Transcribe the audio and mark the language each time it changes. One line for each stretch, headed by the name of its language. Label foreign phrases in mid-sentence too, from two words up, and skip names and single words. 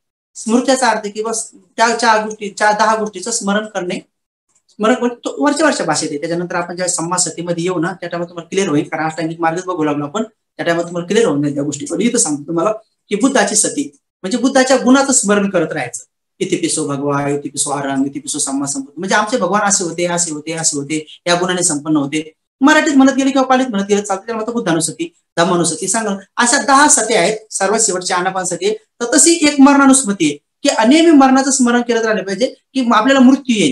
Marathi: स्मृत्याचा अर्थ की बस त्या 10 गोष्टीचं स्मरण करणे. स्मरण वरच्या भाषेत आहे. त्याच्यानंतर आपण ज्या समाज सतीमध्ये येऊ ना त्या टाइमात तुम्हाला क्लिअर होईल, कारण अष्टांगिक मार्गच बघू लागलो आपण, त्या टाइमात तुम्हाला क्लिअर होऊन जाईल त्या गोष्टी. पण इथं सांगतो तुम्हाला की बुद्धाची सती म्हणजे बुद्धाच्या गुणाचं स्मरण करत राहायचं.
Pali: इतिपिसो भगवा, इतिपिसो आरंग, इतिपिसो सम्मा संपत्ती,
Marathi: म्हणजे आमचे भगवान असे होते, असे होते, असे होते, या गुणाने संपन्न होते. मराठीत म्हणत गेले किंवा पालीत म्हणत गेले चालते, त्यामुळे बुद्धानुसती, धम्मानुसती सांगा. अशा 10 सती आहेत, सर्वात शेवटची आनापान सती आहे. तर तशी एक मरणानुस्मृती आहे की अनेक मरणाचं स्मरण करत राहिले पाहिजे, की आपल्याला मृत्यू येईल.